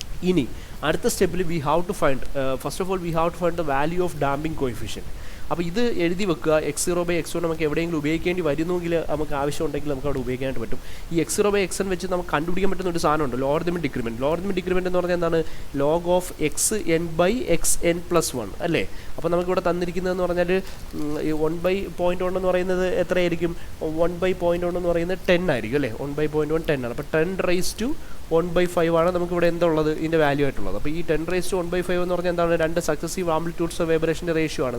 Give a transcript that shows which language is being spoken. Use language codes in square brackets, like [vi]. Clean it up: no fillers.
[ml] ഇനി അടുത്ത സ്റ്റെപ്പിൽ [en] We have to find first of all we have to find the value of damping coefficient. [ml] അപ്പോൾ ഇത് എഴുതി വെക്കുക. x0/x1 നമുക്ക് എവിടെയെങ്കിലും ഉപയോഗിക്കേണ്ടി വരുന്നെങ്കിൽ നമുക്ക് ആവശ്യമുണ്ടെങ്കിൽ നമുക്ക് അവിടെ ഉപയോഗിക്കാനായിട്ട് പറ്റും. ഈ x0/xn വെച്ച് നമുക്ക് കണ്ടുപിടിക്കാൻ പറ്റുന്ന ഒരു സാധനമുണ്ട്, ലോഗരിതമിക് ഡിക്രിമെൻറ്റ്. ലോഗരിതമിക് ഡിക്രിമെൻറ്റ് എന്ന് പറഞ്ഞാൽ എന്താണ്? [en] log of xn/xn+1 [ml] അല്ലേ? അപ്പോൾ നമുക്കിവിടെ തന്നിരിക്കുന്നതെന്ന് പറഞ്ഞാൽ 1/0.1 എന്ന് പറയുന്നത് എത്രയായിരിക്കും? 1/0.1 എന്ന് പറയുന്നത് 10 ആയിരിക്കും അല്ലേ? 1/0.1 10 ആണ്. അപ്പോൾ 10 റേസ് ടു 1/5 ആണ് നമുക്കിവിടെ എന്തുള്ളത്? ഇതിൻ്റെ വാല്യൂ ആയിട്ടുള്ളത്. അപ്പോൾ ഈ 10 റേസ് ടു 1/5 എന്ന് പറഞ്ഞാൽ എന്താണ്? 2 സക്സസീവ് ആംപ്ലിറ്റ്യൂഡ്സ് ഓഫ് വൈബ്രേഷൻ്റെ റേഷ്യോ ആണ്.